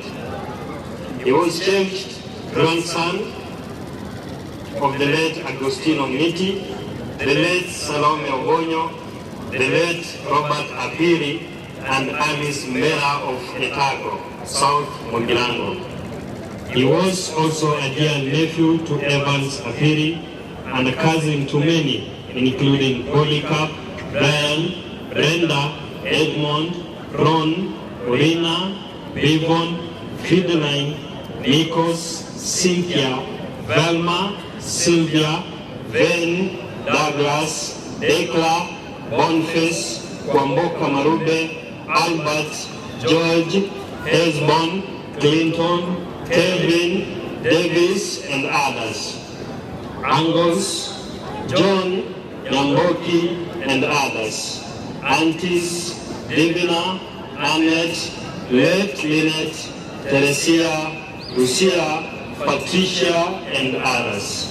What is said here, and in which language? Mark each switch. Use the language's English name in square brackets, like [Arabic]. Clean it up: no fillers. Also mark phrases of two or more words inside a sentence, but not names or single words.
[English] He was cherished grandson of the late Agostino Ngiti, the late Salome Obonyo, the late Robert Apiri, and Alice Mbera of Etago, South Mugirango. He was also a dear nephew to Evans Apiri and a cousin to many, including Polycarp, Brian, Brenda, Edmond, Ron, Orina, Bivon, Fideline, Nikos, Cynthia, Velma, Sylvia, Ven, Douglas, Dekla, Boniface, Kwamboka Marube, Albert, George, Hesbon, Clinton, Kevin, Davis, and others. Angles, John, Nyamboki, and others. Aunties, Divina, Annette, late Lynette, Teresia, Lucia, Patricia, and others.